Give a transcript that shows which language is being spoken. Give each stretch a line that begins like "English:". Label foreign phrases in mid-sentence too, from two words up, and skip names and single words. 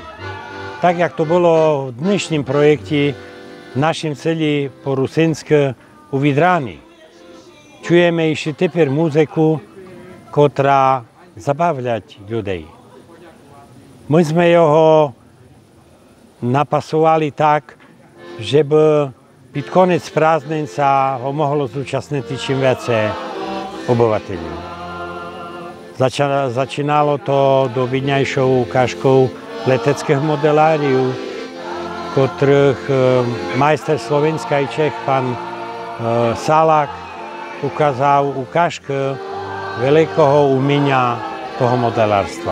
Rusyn: Так як то було в днішнім проєкті в нашому селі по-русинськи у Відрані. Чуємо ще тепер музику, котра забавлять людей. Ми sme його напасували так, щоб під конець празднин
Slovak: sa ho mohlo zúčastniť čím viacej obyvateľov. Začínalo to dovidňajšou ukážkou leteckého modeláriu, ktorých majster Slovenska i Čech, pán Salák, ukázal ukážku veľkého umenia toho modelárstva.